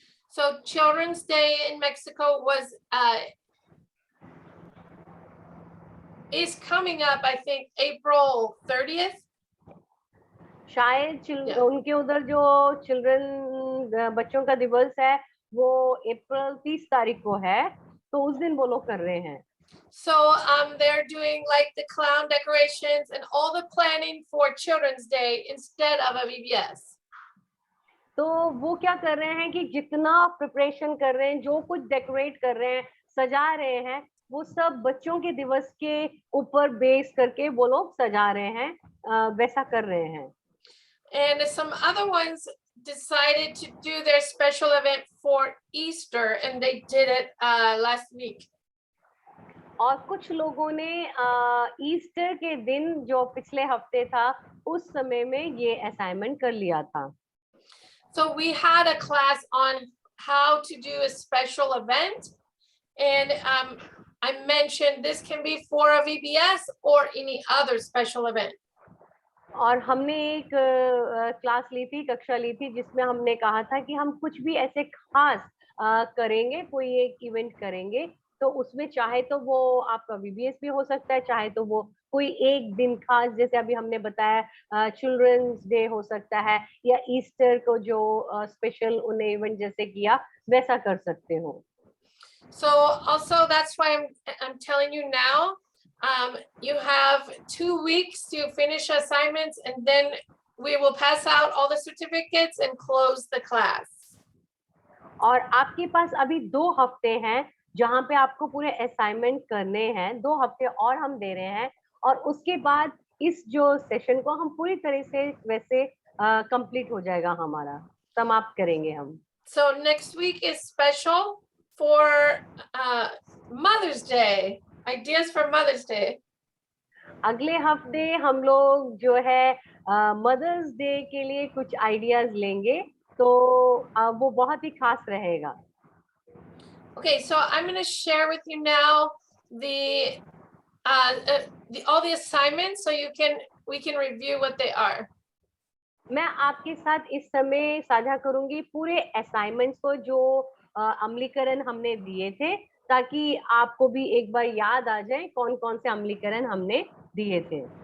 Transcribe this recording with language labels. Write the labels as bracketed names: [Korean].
[English] So Children's Day in Mexico is coming up, I think, April 30th. [Hindi] शायद उनके उधर जो चिल्ड्रन बच्चों का दिवस है वो अप्रैल 30 तारीख को है, तो उस दिन वो लोग कर रहे हैं। [English] So they're doing like the clown decorations and all the planning for Children's Day instead of a VBS. [Hindi] तो वो क्या कर रहे हैं कि जितना प्रिपरेशन कर रहे हैं, जो कुछ डेकोरेट कर रहे हैं, सजा रहे हैं, वो सब बच्चों के दिवस के ऊपर बेस करके वो लोग सजा रहे हैं, वैसा कर रहे हैं। [English] And some other ones decided to do their special event for Easter, and they did it last week. [Hindi] और कुछ लोगों ने ईस्टर के दिन जो पिछले हफ्ते था उस समय में ये असाइनमेंट कर लिया था. [English] So we had a class on how to do a special event, and I mentioned this can be for a VBS or any other special event. [Hindi] और हमने एक क्लास ली थी, कक्षा ली थी, जिसमें हमने कहा था कि हम कुछ भी ऐसे खास करेंगे, कोई एक इवेंट करेंगे, तो उसमें चाहे तो वो आपका वीबीएस भी हो सकता है, चाहे तो वो कोई एक दिन खास, जैसे अभी हमने बताया चिल्ड्रंस डे हो सकता है, या ईस्टर को जो स्पेशल उन्हें इवेंट जैसे किया वैसा कर सकते हो. [English] So also that's why I'm telling you now, you have 2 weeks to finish assignments, and then we will pass out all the certificates and close the class. [Hindi] और आपके पास अभी 2 हफ्ते हैं जहाँ पे आपको पूरे असाइनमेंट करने हैं. 2 हफ्ते और हम दे रहे हैं और उसके बाद इस जो सेशन को हम पूरी तरह से वैसे कंप्लीट हो जाएगा, हमारा समाप्त करेंगे हम. [English] So next week is special for Mother's Day. Ideas for Mother's Day. [Hindi] अगले हफ्ते हम लोग जो है मदर्स डे के लिए कुछ आइडियाज लेंगे, तो वो बहुत ही खास रहेगा. [English] Okay, so I'm going to share with you now the all the assignments, so we can review what they are. [Hindi] मैं आपके साथ इस समय साझा करूंगी पूरे असाइनमेंट्स को जो अमलीकरण हमने दिए थे, ताकि आपको भी एक बार याद आ जाए कौन कौन से अमलीकरण हमने दिए थे.